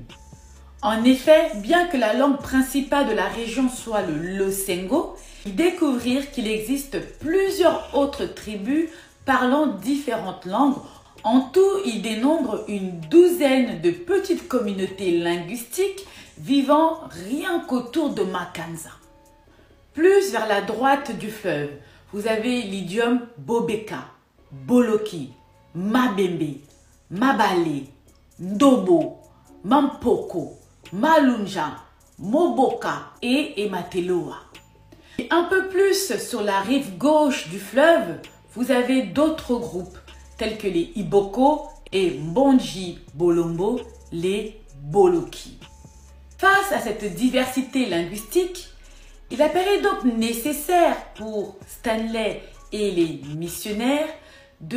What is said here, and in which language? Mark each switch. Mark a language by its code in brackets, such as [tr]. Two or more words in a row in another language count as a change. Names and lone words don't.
[fr] En effet, bien que la langue principale de la région soit le Losengo, ils découvrirent qu'il existe plusieurs autres tribus parlant différentes langues. En tout, ils dénombrent une douzaine de petites communautés linguistiques vivant rien qu'autour de Makanza. Plus vers la droite du fleuve, vous avez l'idiome Bobeka, Boloki, Mabembe, Mabale, Ndobo, Mampoko, Malunja, Moboka et Emateloa. Et un peu plus sur la rive gauche du fleuve, vous avez d'autres groupes tels que les Iboko et Mbonji Bolombo, les Boloki. Face à cette diversité linguistique, il apparaît donc nécessaire pour Stanley et les missionnaires de